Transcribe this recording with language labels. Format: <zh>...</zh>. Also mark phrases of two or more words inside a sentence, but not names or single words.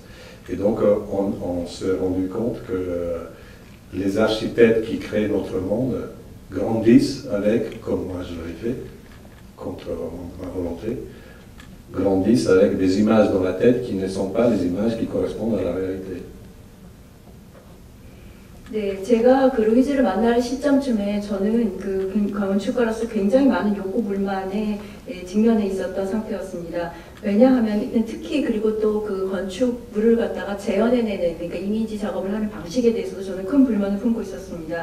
<fr>Et donc on s'est rendu compte que les architectes qui créent notre monde grandissent avec, comme moi je l'avais fait, contre ma volonté, grandissent avec des images dans la tête qui ne sont pas les images qui correspondent à la réalité.</fr> <ko>네, 제가 그 루이즈를 만날 시점쯤에 저는 그 건축가로서 굉장히 많은 욕구 불만에 직면해 있었던 상태였습니다. 왜냐하면 특히 그리고 또 그 건축물을 갖다가 재현해내는, 그러니까 이미지 작업을 하는 방식에 대해서도 저는 큰 불만을 품고 있었습니다.</ko>